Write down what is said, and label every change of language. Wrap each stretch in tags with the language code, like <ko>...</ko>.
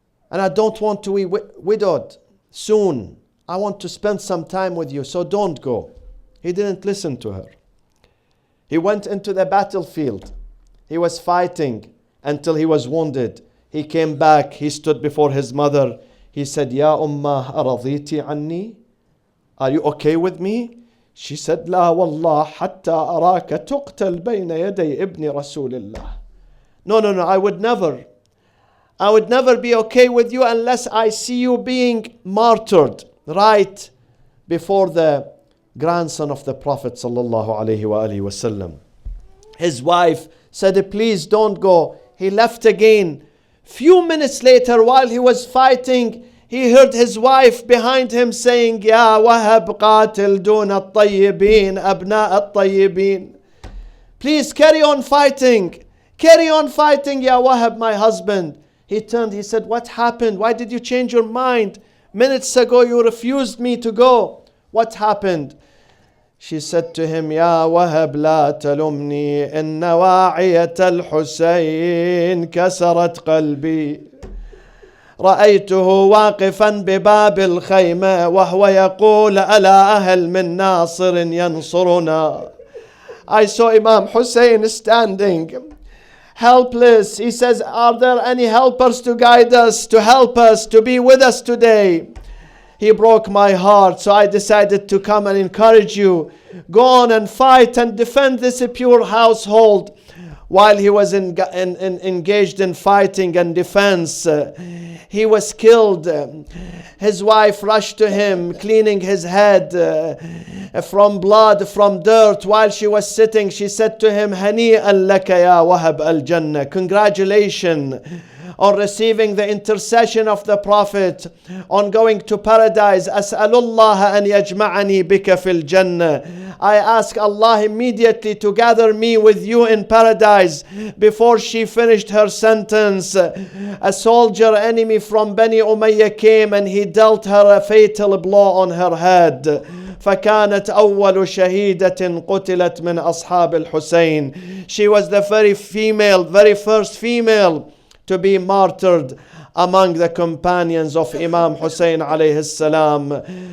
<en>And I don't want to be widowed soon. I want to spend some time with you, so don't go. He didn't listen to her. He went into the battlefield. He was fighting until he was wounded. He came back. He stood before his mother. He said,</en> <ar>Ya Ummah, araditi anni?</ar> <en>Are you okay with me? She said,</en> <ar>لا والله حتى أراك تقتل بين يدي ابن رسول الله.</ar> <en>No, I would never be okay with you unless I see you being martyred right before the grandson of the Prophet sallallahu alaihi wasallam. His wife said, please don't go. He left again. Few minutes later, while he was fighting, he heard his wife behind him saying,</en> <ar>يا وهب قاتل دون الطيبين أبناء الطيبين.</ar> <en>Please carry on fighting. Carry on fighting, Ya Wahab, my husband. He turned, he said, what happened? Why did you change your mind? Minutes ago you refused me to go. What happened? She said to him,</en> <ar>يا وهب لا تلمني إن واعية الحسين كسرت قلبي. رأيته واقفا بباب الخيمة وهو يقول ألا أهل من ناصر ينصرنا.</ar> <en>I saw Imam Hussein standing helpless. He says, are there any helpers to guide us, to help us, to be with us today? He broke my heart, so I decided to come and encourage you. Go on and fight and defend this pure household. While he was engaged in fighting and defense, he was killed. His wife rushed to him, cleaning his head from blood, from dirt. While she was sitting, she said to him,</en> <ar>هنيئا لك يا وهب الجنة.</ar> <en>Congratulations on receiving the intercession of the Prophet, on going to paradise.</en> <ar>أسأل الله أن يجمعني بك في الجنة.</ar> <en>I ask Allah immediately to gather me with you in paradise. Before she finished her sentence, a soldier enemy from Bani Umayyah came and he dealt her a fatal blow on her head.</en> <ar>فكانت أول شهيدة قتلت من أصحاب الحسين.</ar> <en>She was the very first female to be martyred among the companions of Imam Hussein</en> <ar>عليه السلام.</ar>